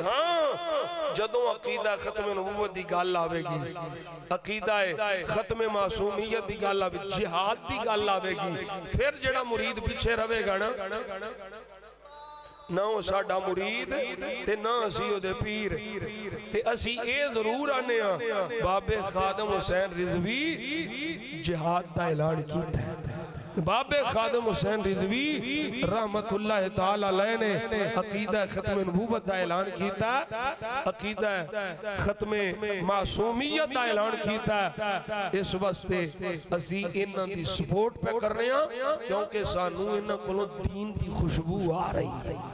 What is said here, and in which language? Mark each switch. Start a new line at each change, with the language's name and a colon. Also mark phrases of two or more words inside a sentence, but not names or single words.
Punjabi: ہاں جدوں عقیدہ ختم نبوت دی گل آوے گی، عقیدہ ختم معصومیت دی گل آوے، جہاد دی گل آوے گی، فیر جیہڑا مرید پیچھے رہے گا نا او ساڈا مرید تے نا اسی اوہدے پیر. تے اسی اے ضرور آنے بابے خادم حسین رضوی جہاد دا اعلان کیتا ہے. بابے خادم حسین رضوی رحمۃ اللہ تعالیٰ علیہ نے عقیدہ ختم نبوت دا اعلان کیتا، عقیدہ ختم معصومیت دا اعلان کیتا. اس واسطے اسی انہاں دی سپورٹ پے کر رہے ہاں کیونکہ سانوں انہاں کولوں دین دی خوشبو آ رہی ہے.